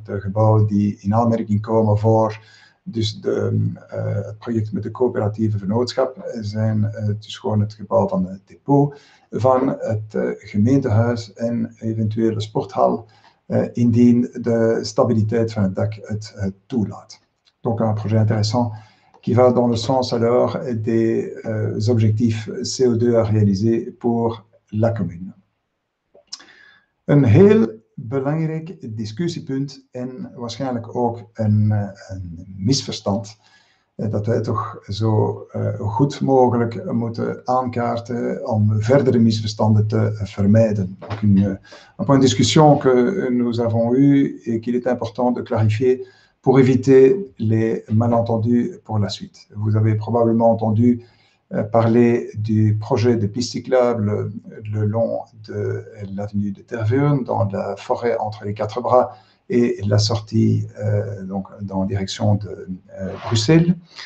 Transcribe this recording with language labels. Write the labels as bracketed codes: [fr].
[nl] De gebouwen die in aanmerking komen voor dus het project met de coöperatieve vennootschap zijn dus gewoon het gebouw van het depot, van het gemeentehuis en eventuele sporthal, indien de stabiliteit van het dak het toelaat. [fr] Donc un projet intéressant qui va dans le sens alors des objectifs CO2 à réaliser pour la commune. [nl] Een heel belangrijk discussiepunt en waarschijnlijk ook een misverstand dat wij toch zo goed mogelijk moeten aankaarten om verdere misverstanden te vermijden. [fr] Donc un point de discussion que nous avons eu et qu'il est important de clarifier pour éviter les malentendus pour la suite. Vous avez probablement entendu parler du projet de piste cyclable le long de l'avenue de Tervuren, dans la forêt entre les Quatre Bras et la sortie donc dans direction de Bruxelles.